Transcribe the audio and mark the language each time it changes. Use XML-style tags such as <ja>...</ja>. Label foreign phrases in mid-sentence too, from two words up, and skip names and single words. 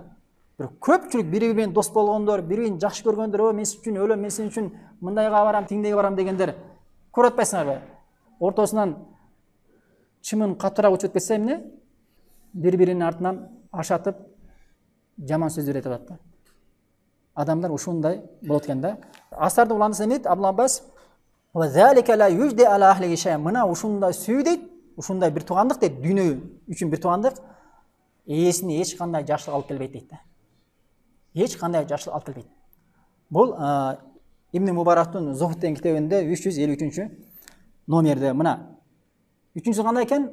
<ky>Бирок көпчүлүк бири-биринен дос болгондор, бири-бирин жакшы көргөндөр, мен сен үчүн өлөм, мен сен үчүн мындайга барам, тиңдеге барам дегендер көрүп атпайсыңарбы? Ортосунан чымын катыраак учуп кетсе эмне? Бири-биринин артынан ашатып, жаман сөздөр айтып атат да. Адамдар ушундай болот экен да. Асарды уланысы эмне дейт Абдулла Аббас?</ky> <ar>وذلك لا يجدي على أهله شيئا.</ar> <ky>Мына ушундай сүй дейт, ушундай бир туугандык дейт, дүйнө үчүн бир туугандык ээсине эч кандай жакшылык алып келбейт дейт да. Эч кандай жакшылык алып келбейт. Бул Ибн Мубарактын Зухд деген китебинде 353 номерде мына 3-сү кандай экен?</ky>